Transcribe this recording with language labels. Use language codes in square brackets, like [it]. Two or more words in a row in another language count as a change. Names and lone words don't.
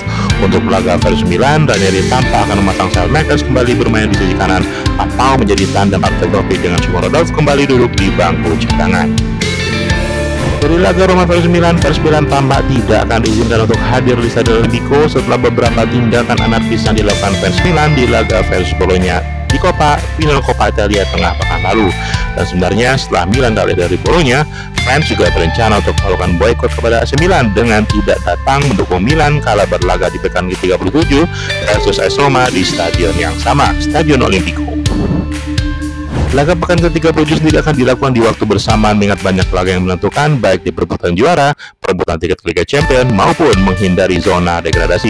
[id] Untuk laga versus Milan, Ranieri tampak akan memasang Saelemaekers kembali bermain di sisi kanan atau menjadi tandem aktif Dovbyk dengan Shomurodov kembali duduk di bangku cadangan. Dari laga Roma versus Milan tampak tidak akan diizinkan untuk hadir di Stadion Olimpico setelah beberapa tindakan anarkis yang dilakukan fans Milan di laga versus Bologna di final Coppa Italia tengah pekan lalu. Dan sebenarnya setelah Milan kalah dari Bologna, fans juga berencana untuk melakukan boykot kepada AC Milan dengan tidak datang mendukung Milan kala berlaga di pekan ke-37 versus AS Roma di stadion yang sama, Stadion Olimpico. Laga pekan ke-37 sendiri akan dilakukan di waktu bersamaan mengingat banyak laga yang menentukan baik di perebutan juara, perebutan tiket Liga Champions maupun menghindari zona degradasi.